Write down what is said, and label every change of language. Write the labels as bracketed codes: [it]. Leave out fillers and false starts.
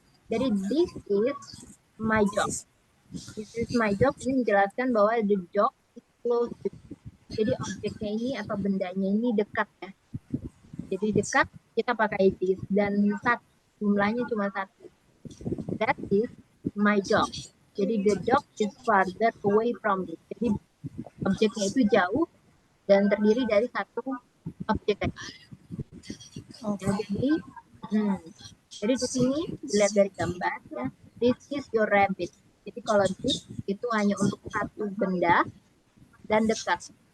[en] Jadi this is my dog. This is my dog ini menjelaskan bahwa the dog is close to. [id] Jadi objeknya ini atau bendanya ini dekat ya. Jadi dekat kita pakai this, dan satu, jumlahnya cuma 1. [en] That is my dog. Jadi the dog is farther away from me. [id] Jadi objeknya itu jauh dan terdiri dari satu objek. [en] Okay. [id] Ya, jadi di sini dilihat dari gambar ya. This is your rabbit. Jadi kalau this itu hanya untuk satu benda dan dekat.